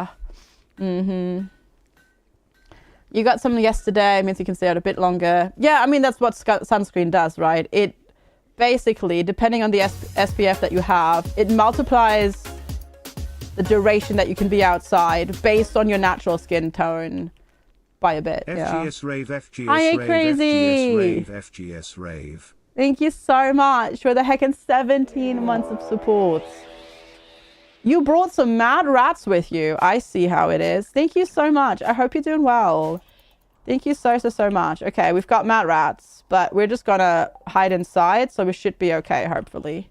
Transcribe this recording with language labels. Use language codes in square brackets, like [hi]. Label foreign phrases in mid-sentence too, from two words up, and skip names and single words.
[en] You got some yesterday, means you can stay out a bit longer. Yeah, I mean, that's what sunscreen does, right? It basically, depending on the SPF that you have, it multiplies the duration that you can be outside based on your natural skin tone by a bit. FGS Rave, FGS Hi, Rave, crazy. FGS Rave, FGS Rave. Thank you so much for the heckin' 17 months of support. You brought some mad rats with you. I see how it is. Thank you so much. I hope you're doing well. Thank you so much. Okay, we've got mad rats, but we're just gonna hide inside, so we should be okay, hopefully.